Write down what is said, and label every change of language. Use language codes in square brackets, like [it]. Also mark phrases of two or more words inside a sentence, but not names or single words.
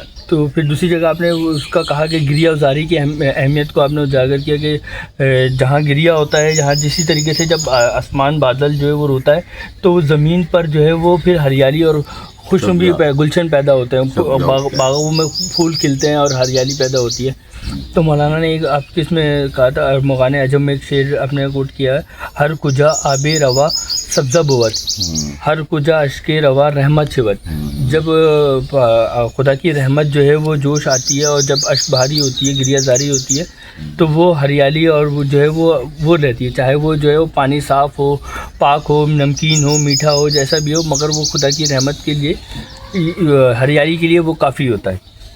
[ur] تو پھر دوسری جگہ آپ نے اس کا کہا کہ گریا ازاری کی اہمیت کو آپ نے اجاگر کیا کہ جہاں گریا ہوتا ہے، جہاں جسی طریقے سے جب آسمان بادل جو ہے وہ روتا ہے تو وہ زمین پر جو ہے وہ پھر ہریالی اور خوشنمی گلشن پیدا ہوتے ہیں، باغوں میں پھول کھلتے ہیں اور ہریالی پیدا ہوتی ہے. تو مولانا نے ایک آپ کے اس میں کہا تھا مغان عجم میں ایک شعر آپ نے کوٹ کیا ہے، [fa] ہر کجا آب روا سبزہ بوت، ہر کجا اشک روا رحمت شوت. [ur] جب خدا کی رحمت جو ہے وہ جوش آتی ہے اور جب اشک بہاری ہوتی ہے، گریا زاری ہوتی ہے، تو وہ ہریالی اور وہ جو ہے وہ رہتی ہے، چاہے وہ جو ہے وہ پانی صاف ہو، پاک ہو، نمکین ہو، میٹھا ہو، جیسا بھی ہو، مگر وہ خدا کی رحمت کے لیے ہریالی کے لیے وہ کافی ہوتا ہے.